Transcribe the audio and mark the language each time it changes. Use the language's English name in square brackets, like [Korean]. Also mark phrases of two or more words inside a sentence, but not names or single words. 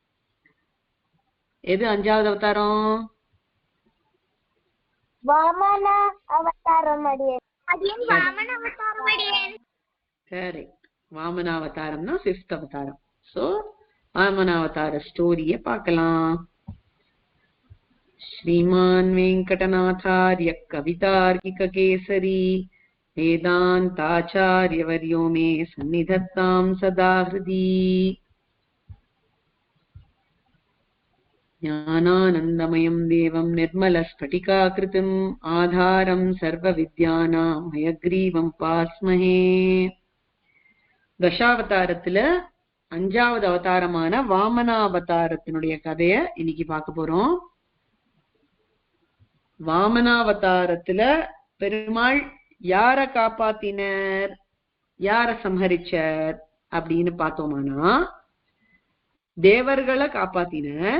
[Tamil] எது 5வது அவதாரம்? வாமன அவதாரம். கரெக்ட். வாமனாவதாரம்னா 5th அவதாரம். சோ வாமனாவதார ஸ்டோரிய பார்க்கலாம். [Sanskrit] श्रीमान् वेंकटनाथार्य कवितार्किक केसरी वेदान्ताचार्यवर्यो मे सन्निधत्तां सदा हृदि। ज्ञानानन्दमयं देवं निर्मलस्फटिकाकृतिम् आधारं सर्वविद्यानां हयग्रीवं पास्महे. [Tamil] தசாவதாரத்துல 5வது அவதாரமான வாமனாவதாரத்தினுடைய கதைய இன்னைக்கு பார்க்க போறோம். வாமனாவதாரத்துல பெருமாள் யார காப்பாத்தினர், யார சம்ஹரிச்சார் அப்படின்னு பார்த்தோம்னா, தேவர்களை காப்பாத்தினர்.